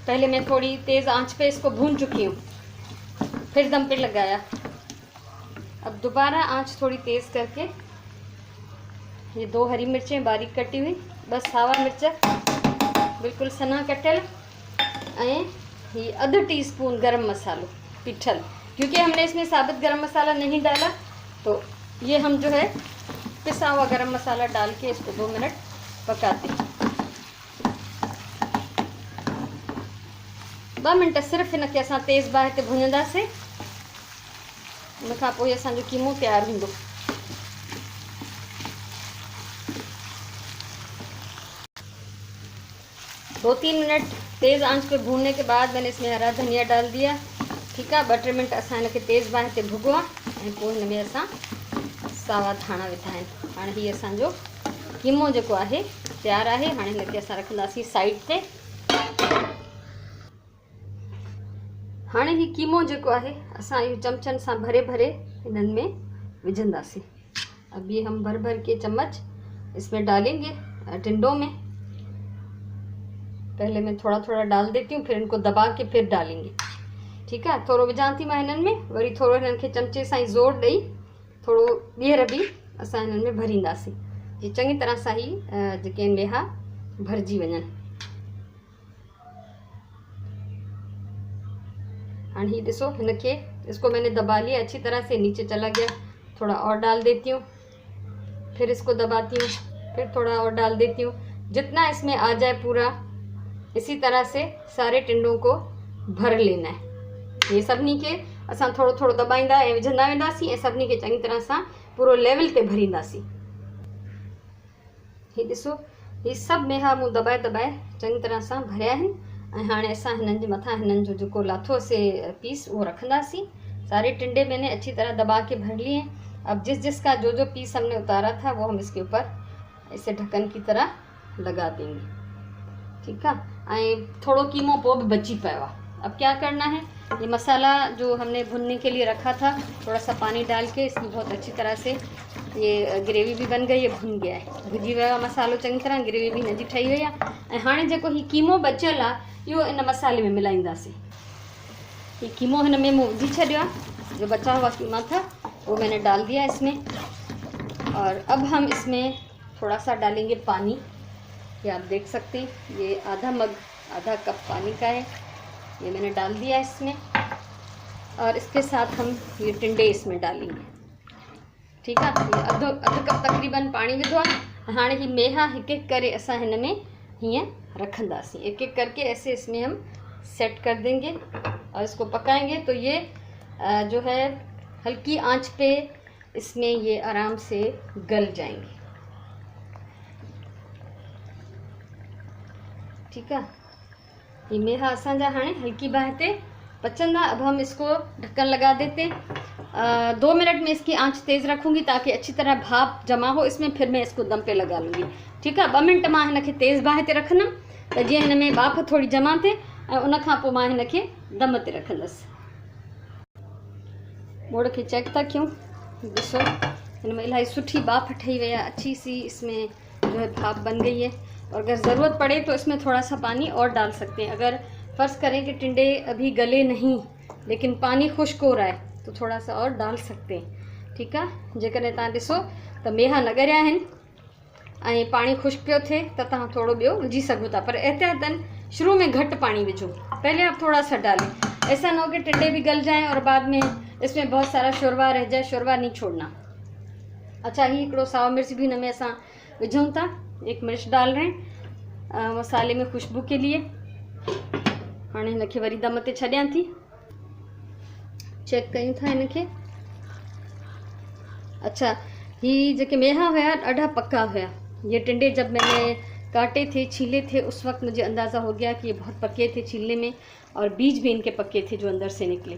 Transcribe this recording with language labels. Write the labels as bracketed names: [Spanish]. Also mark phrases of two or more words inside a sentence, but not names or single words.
[Urdu] پہلے میں تھوڑی تیز آنچ پہ اس کو بھون چکی ہوں، پھر دم پہ لگایا. اب دوبارہ آنچ تھوڑی تیز کر کے یہ 2 ہری مرچیں باریک کٹی ہوئی, [Sindhi] बस सावा मिर्च बिल्कुल सना कटियल, ऐं ये आधा टीस्पून गरम मसालो पीठल, [Urdu] کیونکہ ہم نے اس میں ثابت گرم مسالا نہیں ڈالا، تو یہ ہم جو ہے پسا ہوا گرم مسالا ڈال کے اس کو 2 منٹ پکاتے 2 منٹ [Sindhi] सिर्फ़ु हिनखे असां तेज़ बाहि ते भुञंदासीं। उन खां पोइ असांजो कीमो तयारु हूंदो। [Urdu] دو 3 منٹ تیز آنچ پہ بھوننے کے بعد میں نے اس میں ہرا دھنیا ڈال دیا. ٹھیک ہے, [Sindhi] 2-3 मिनट असां हिनखे तेज़ बाहि ते भुॻो आहे ऐं पोइ हिन में असां सावा धाणा विधा आहिनि। हाणे हीअ असांजो कीमो जेको आहे तयारु आहे। हाणे हिनखे असां रखंदासीं साइड ते। हाणे ही कीमो जेको आहे असां इहो चमचनि सां भरे भरे हिननि में विझंदासीं। [Urdu] اب یہ ہم بھر بھر کے چمچ اس میں ڈالیں گے ٹنڈوں میں. پہلے میں تھوڑا تھوڑا ڈال دیتی ہوں، پھر ان کو دبا کے پھر ڈالیں گے. ٹھیک ہے, [Sindhi] थोड़ो विझां थी मां हिननि में, वरी थोड़ो हिननि खे चमचे सां ई ज़ोर ॾेई थोड़ो ॿीहर बि असां हिननि में भरींदासीं, जीअं चङी तरह सां ही जेके मेहा भरिजी वञनि। हाणे ही ॾिसो हिनखे, [Urdu] اس کو میں نے دبا لیا اچھی طرح سے، نیچے چلا گیا. تھوڑا اور ڈال دیتی ہوں، پھر اس کو دباتی ہوں، پھر تھوڑا اور ڈال دیتی ہوں، جتنا اس میں آ جائے پورا. اسی طرح سے سارے ٹنڈوں کو بھر لینا ہے. [Sindhi] ये सभिनी खे असां थोड़ो थोड़ो दबाईंदा ऐं विझंदा वेंदासीं ऐं सभिनी खे चङी तरह सां पूरो लेवल ते भरींदासीं। ही ॾिसो, ही सभु मेहा मूं दबाए दबाए चङी तरह सां भरिया आहिनि ऐं हाणे असां हिननि जे मथां हिननि जो जेको लाथोसीं पीस उहो रखंदासीं। [Urdu] سارے ٹنڈے میں نے اچھی طرح دبا کے بھر لیے ہیں. اب جس جس کا جو جو پیس ہم نے اتارا تھا وہ ہم اس کے اوپر ایسے ڈھکن کی طرح لگا دیں گے. ٹھیک ہے, [Sindhi] ऐं थोड़ो कीमो पोइ भी बची पियो आहे। [Urdu] اب کیا کرنا ہے، یہ مسالا جو ہم نے بھوننے کے لیے رکھا تھا، تھوڑا سا پانی ڈال کے اس کی بہت اچھی طرح سے یہ گریوی بھی بن گئی ہے، بھن گیا ہے, [Sindhi] भुजी वियो आहे मसालो चङी तरह, ग्रेवी भी हिनजी ठही वई आहे। ऐं हाणे जेको ही कीमो बचियल आहे इहो इन मसाले में मिलाईंदासीं। ये कीमो हिन में मूं विझी छॾियो आहे, [Urdu] جو بچا ہوا قیمہ تھا وہ میں نے ڈال دیا اس میں. اور اب ہم اس میں تھوڑا سا ڈالیں گے پانی. یہ آپ دیکھ سکتے ہیں، یہ آدھا کپ پانی کا ہے، یہ میں نے ڈال دیا اس میں. اور اس کے ساتھ ہم یہ ٹنڈے اس میں ڈالیں گے. ٹھیک ہے, [Sindhi] ये अधु कप तकरीबन पानी विधो आहे। हाणे ही मेहा हिकु हिकु करे असां हिन में हीअं रखंदासीं, [Urdu] ایک ایک کر کے ایسے اس میں ہم سیٹ کر دیں گے اور اس کو پکائیں گے. تو یہ جو ہے ہلکی آنچ پہ اس میں یہ آرام سے گل جائیں گے. ٹھیک ہے, [Sindhi] ये मेहा असांजा हाणे हल्की बाहि ते पचंदा। [Urdu] اب ہم اس کو ڈھکن لگا دیتے ہیں. 2 منٹ میں اس کی آنچ تیز رکھوں گی تاکہ اچھی طرح بھاپ جمع ہو اس میں، پھر میں اس کو دم پہ لگا لوں گی. ٹھیک ہے, [Sindhi] 2 मिनट मां हिनखे तेज़ बाहि ते रखंदमि त जीअं हिन में बाफ़ थोड़ी जमा थिए ऐं उन खां पोइ मां हिनखे दम ते रखंदसि। मोड़ खे चेक था कयूं, ॾिसो हिन में इलाही सुठी बाफ़ ठही वई आहे, [Urdu] اچھی سی اس میں جو ہے بھاپ بن گئی ہے. اور اگر ضرورت پڑے تو اس میں تھوڑا سا پانی اور ڈال سکتے ہیں. اگر فرض کریں کہ ٹنڈے ابھی گلے نہیں لیکن پانی خشک ہو رہا ہے تو تھوڑا سا اور ڈال سکتے ہیں. ٹھیک ہے, [Sindhi] जेकॾहिं तव्हां ॾिसो त मेहा न ॻरिया आहिनि ऐं पानी खुश्क पियो थिए त तव्हां थोड़ो ॿियो विझी सघो था, पर एहतियातन शुरू में घट पानी विझो, [Urdu] پہلے آپ تھوڑا سا ڈالیں. ایسا نہ ہو کہ ٹنڈے بھی گل جائیں اور بعد میں اس میں بہت سارا شوربہ رہ جائے، شوربہ نہیں چھوڑنا. [Sindhi] अच्छा, ही हिकिड़ो साओ मिर्च भी हिन में असां विझूं था, [Urdu] 1 مرچ ڈال رہے ہیں مسالے میں خوشبو کے لیے. [Sindhi] हाणे हिनखे वरी दम ते छॾियां थी, चेक कयूं था हिनखे। अच्छा, ही जेके मेहा हुया ॾाढा पक्का हुया। [Urdu] یہ ٹنڈے جب میں نے کاٹے تھے، چھیلے تھے، اس وقت مجھے اندازہ ہو گیا کہ یہ بہت پکے تھے چھیلنے میں اور بیج بھی ان کے پکے تھے جو اندر سے نکلے.